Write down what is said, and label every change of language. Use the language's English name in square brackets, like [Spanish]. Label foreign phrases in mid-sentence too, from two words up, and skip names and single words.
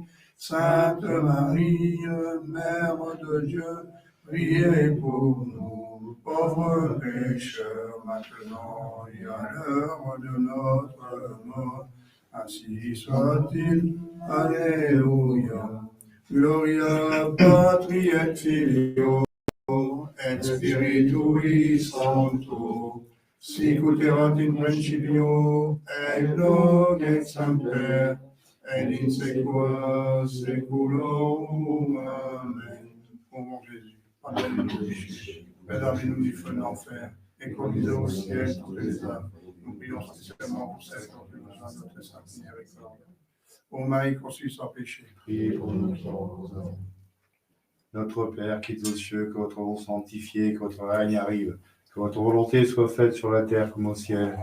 [French] Sainte Marie, Mère de Dieu, priez pour nous, pauvres pécheurs, maintenant et à l'heure de notre mort. Ainsi soit-il. Alléluia. [Latin] Gloria Patri et Filio et Spiritui Sancto, sic ut erat in principio, et nunc et semper, et in saecula saeculorum. Amen. [French] Ô mon Jésus, pardonnez nos péchés, préservez-nous du feu de l'enfer, et conduisez au ciel toutes les âmes. Nous prions spécialement pour celles qui ont plus besoin de notre sainte miséricorde. Ô Marie conçue sans péché, Priez pour nous pauvres hommes. Notre Père qui es aux cieux, que votre nom soit sanctifié, que votre règne arrive, que votre volonté soit faite sur la terre comme au ciel.